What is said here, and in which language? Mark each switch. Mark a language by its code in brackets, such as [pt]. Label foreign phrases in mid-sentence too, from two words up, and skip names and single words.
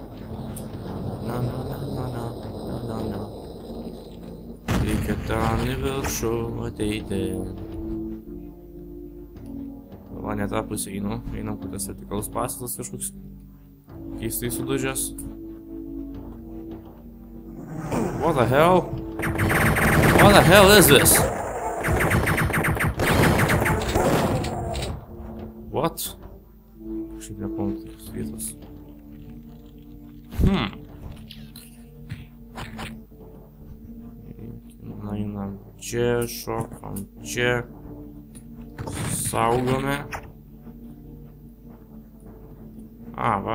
[lt] Na. Reikia ten į viršų ateiti. Va, ne tą pusę einu. Einam, kad tas vertikalus pastatas kažkoks keistai sudužęs. [en] What the hell? What the hell is this? What? [lt] Kažkaip nepamatu tos vietos. Einam čia, šokam čia. Saugome. Va.